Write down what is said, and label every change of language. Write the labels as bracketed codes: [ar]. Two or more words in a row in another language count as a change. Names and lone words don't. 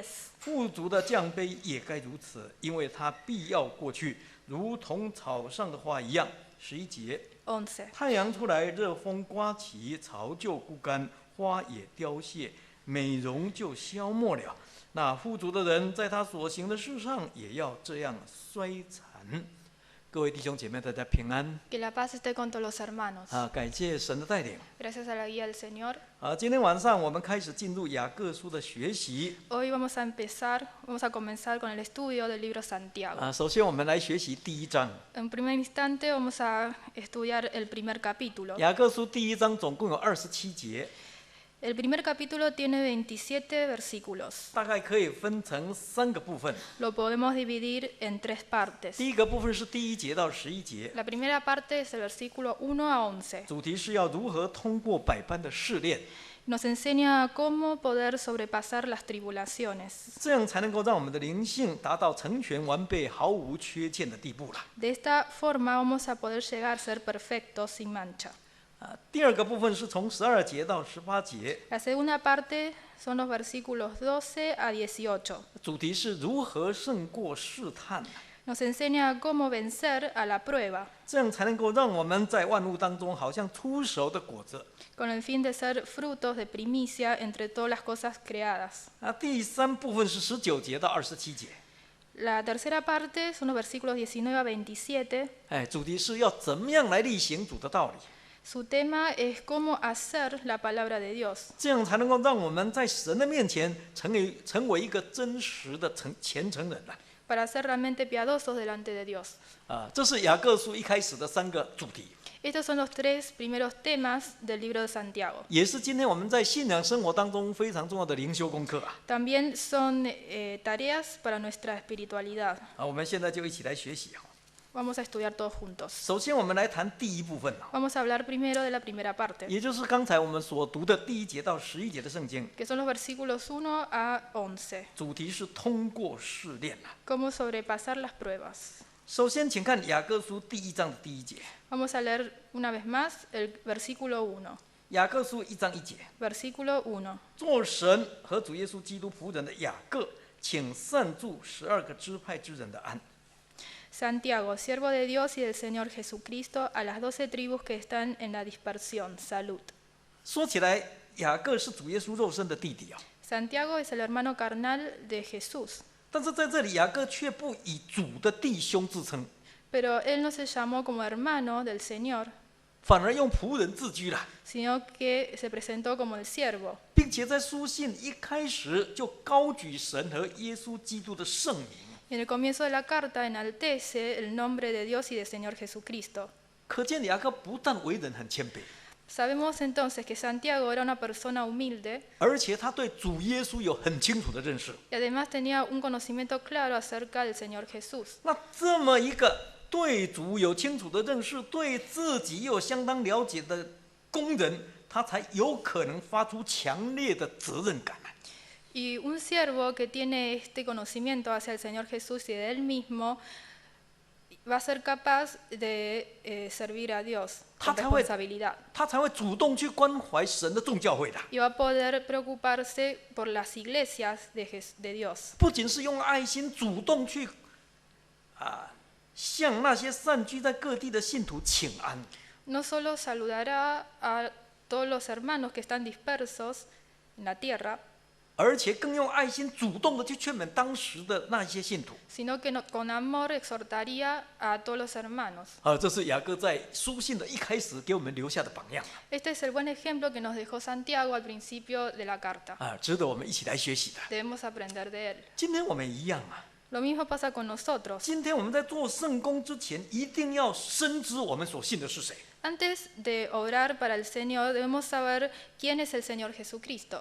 [zh] 富足的降卑也该如此，因为他必要过去，如同草上的花一样。11节， 11, 太阳出来，热风刮起，草就枯干，花也凋谢，美容就消没了。那富足的人，在他所行的事上也要这样衰残。各位弟兄姐妹，大家平安。 [es] que la paz esté con todos los hermanos. [zh] 感谢神的带领。 [es] Gracias a la guía del Señor. [zh] 今天晚上我们开始进入雅各书的学习。 [es] Hoy vamos a comenzar con el estudio del libro Santiago. [zh] 首先我们来学习第1章。 [es] En primer instante vamos a estudiar el primer capítulo. [zh] 雅各书第1章总共有27节， [es] El primer capítulo tiene 27 versículos. [zh] 大概可以分成3个部分。 [es] Lo podemos dividir en 3 partes. [zh] 第一个部分是第1节到11节， [es] La primera parte es el versículo 1 a 11. [zh] 主题是要如何通过百般的试炼， [es] Nos enseña cómo poder sobrepasar las tribulaciones. [zh] 这样才能够让我们的灵性达到成全完备、毫无缺欠的地步了。 [es] De esta forma vamos a poder llegar a ser perfectos sin mancha. [zh] 第2个部分是从12节到18节， [es] La segunda parte son los versículos 12 a 18. [zh] 主题是如何胜过试探， [es] Nos enseña cómo vencer a la prueba, [zh] 这样才能够让我们在万物当中好像出熟的果子。 [es] con el fin de ser frutos de primicia entre todas las cosas creadas. [zh] 第3部分是19节到27节， [es] La tercera parte son los versículos 19 a 27. [zh] 主题是要怎么样来力行主的道理， [es] Su tema es cómo hacer la palabra de Dios, [zh] 这样才能够让我们在神的面前成为一个真实的虔诚人。 [es] para ser realmente piadosos delante de Dios. [zh] 这是雅各书一开始的3个主题， [es] Estos son los 3 primeros temas del libro de Santiago. [zh] 也是今天我们在信仰生活当中非常重要的灵修功课。 [es] También son tareas para nuestra espiritualidad. [zh] 我们现在就一起来学习。 [es] Vamos a estudiar todos juntos. [zh] 首先我们来谈第1部分， [es] Vamos a hablar primero de la primera parte, [zh] 也就是刚才我们所读的第1节到11节的圣经， [es] que son los versículos 1 a 11. [zh] 主题是通过试炼。 [es] Cómo sobrepasar las pruebas. [zh] 首先请看雅各书第1章的第1节， [es] Vamos a leer una vez más el versículo 1. [zh] 雅各书1章1节， [es] Versículo 1. [zh] 做神和主耶稣基督仆人的雅各，请善祝12个支派之人的安。 [es] Santiago, siervo de Dios y del Señor Jesucristo, a las 12 tribus que están en la dispersión, salud. [zh] 说起来，雅各是主耶稣肉身的弟弟。 [es] Santiago es el hermano carnal de Jesús, [zh] 但是在这里，雅各却不以主的弟兄自称， [es] pero él no se llamó como hermano del Señor, [zh] 反而用仆人自居了， [es] sino que se presentó como el siervo. [zh] 并且在书信一开始就高举神和耶稣基督的圣名。 [es] Y en el comienzo de la carta enaltece el nombre de Dios y del Señor Jesucristo. [zh] 可见雅各不但为人很谦卑， [es] Sabemos entonces que Santiago era una persona humilde [zh] 而且他对主耶稣有很清楚的认识。 [es] y además tenía un conocimiento claro acerca del Señor Jesús. [zh] 那这么一个对主有清楚的认识，对自己又相当了解的工人，他才有可能发出强烈的责任感。 [es] Y un siervo que tiene este conocimiento hacia el Señor Jesús y de él mismo va a ser capaz de servir a Dios [zh] 他 [es] con [zh] 才会 [es] responsabilidad [zh] 他才会主动去关怀神的众教会的。 [es] y va a poder preocuparse por las iglesias de Dios. [zh] 不仅是用爱心主动去向那些散居在各地的信徒请安， [es] No solo saludará a todos los hermanos que están dispersos en la tierra, [zh] 而且更用爱心主动的去劝勉当时的那些信徒。 [es] sino que con amor exhortaría a todos los hermanos. [zh] 这是雅各在书信的一开始给我们留下的榜样 [es] Este es el buen ejemplo que nos dejó Santiago al principio de la carta. [zh] 值得我们一起来学习的。 [es] Debemos aprender de él. [zh] 今天我们一样 [es] Lo mismo pasa con nosotros. [zh] 今天我们在做圣工之前，一定要深知我们所信的是谁。 [es] Antes de orar para el Señor, debemos saber quién es el Señor Jesucristo.